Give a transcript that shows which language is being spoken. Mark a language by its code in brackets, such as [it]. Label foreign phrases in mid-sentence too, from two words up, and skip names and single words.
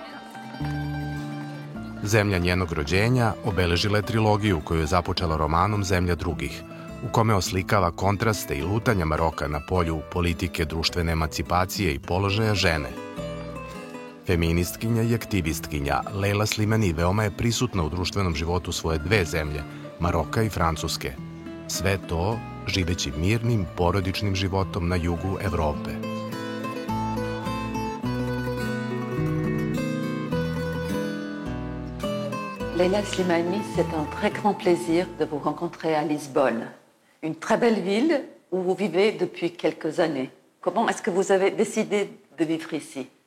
[sr] Zemlja njenog rođenja obeležila je trilogiju koju je započela romanom Zemlja drugih, u kome oslikava kontraste i lutanja Maroka na polju politike, društvene emancipacije i položaja žene. Feministkinja i aktivistkinja Leila Slimani veoma je prisutna u društvenom životu svoje dve zemlje, Maroka i Francuske. Sve to živeći mirnim, porodičnim životom na jugu Evrope. [fr] Leila Slimani, c'est un très grand plaisir de vous rencontrer à Lisbonne, une très belle ville où vous vivez depuis quelques années. Comment est-ce que vous avez décidé de vivre ici?